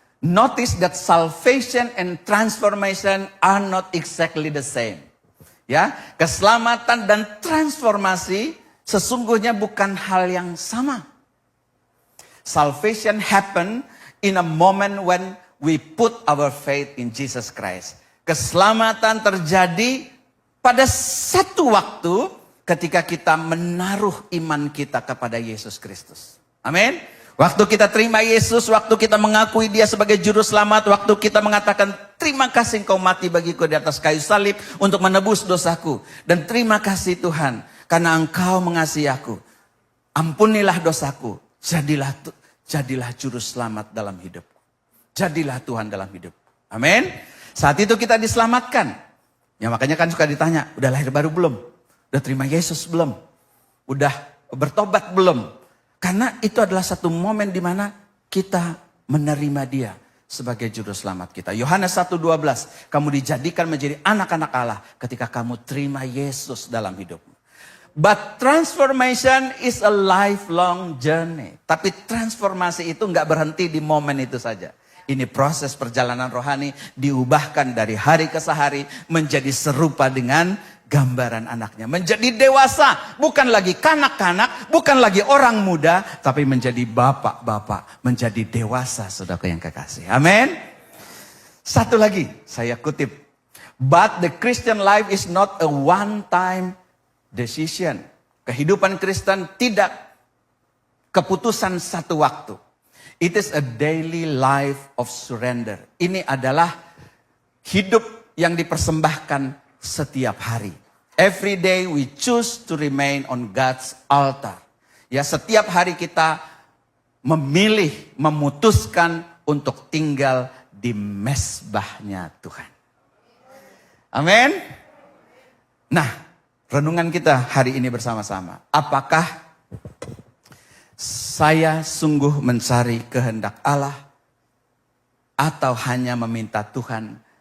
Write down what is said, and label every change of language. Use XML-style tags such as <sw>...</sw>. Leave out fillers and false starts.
<en>Notice that salvation and transformation are not exactly the same.</en> <id>Ya, keselamatan dan transformasi sesungguhnya bukan hal yang sama.</id> <en>Salvation happen in a moment when we put our faith in Jesus Christ.</en> <id>Keselamatan terjadi pada satu waktu ketika kita menaruh iman kita kepada Yesus Kristus. Amin. Waktu kita terima Yesus, waktu kita mengakui Dia sebagai juru selamat, waktu kita mengatakan terima kasih Engkau mati bagiku di atas kayu salib untuk menebus dosaku. Dan terima kasih Tuhan karena Engkau mengasihi aku. Ampunilah dosaku, jadilah juru selamat dalam hidupku. Jadilah Tuhan dalam hidupku. Amin. Saat itu kita diselamatkan. Ya makanya kan suka ditanya, udah lahir baru belum? Udah terima Yesus belum? Udah bertobat belum? Karena itu adalah satu momen di mana kita menerima Dia sebagai juru selamat kita. Yohanes 1:12, kamu dijadikan menjadi anak-anak Allah ketika kamu terima Yesus dalam hidupmu.</id> <en>But transformation is a lifelong journey.</en> <id>Tapi transformasi itu nggak berhenti di momen itu saja. Ini proses perjalanan rohani diubahkan dari hari ke hari menjadi serupa dengan gambaran anaknya. Menjadi dewasa, bukan lagi kanak-kanak, bukan lagi orang muda, tapi menjadi bapak-bapak, menjadi dewasa, saudara yang kekasih. Amin. Satu lagi, saya kutip.</id> <en>But the Christian life is not a one-time decision.</en> <id>Kehidupan Kristen tidak keputusan satu waktu.</id> <en>It is a daily life of surrender.</en> <id>Ini adalah hidup yang dipersembahkan setiap hari.</id> <en>Every day we choose to remain on God's altar.</en> <id>Ya, setiap hari kita memilih, memutuskan untuk tinggal di mezbahnya Tuhan. Amin. Nah, renungan kita hari ini bersama-sama. Apakah saya sungguh mencari kehendak Allah atau hanya meminta Tuhan</id>